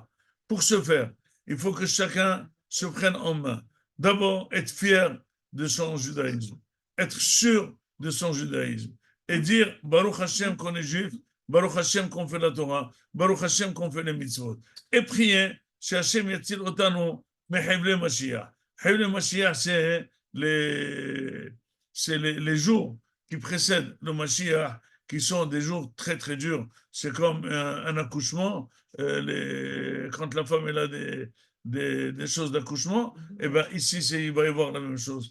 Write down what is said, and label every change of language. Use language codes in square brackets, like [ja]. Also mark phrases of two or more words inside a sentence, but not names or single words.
[fr] Pour ce faire, il faut que chacun se prenne en main. D'abord, être fier de son judaïsme. Être sûr de son judaïsme. Et dire, [he] ברוך השם [fr] qu'on est juif, [he] ברוך השם [fr] qu'on fait la Torah, [he] ברוך השם [fr] qu'on fait les mitzvot. Et prier, [he] שהשם יציל אותנו מחבלי משיח. חבלי משיח, [fr] c'est les jours qui précèdent le Mashiach, qui sont des jours très très durs. C'est comme un accouchement. Quand la femme elle a des choses d'accouchement, et ben ici il va y avoir la même chose.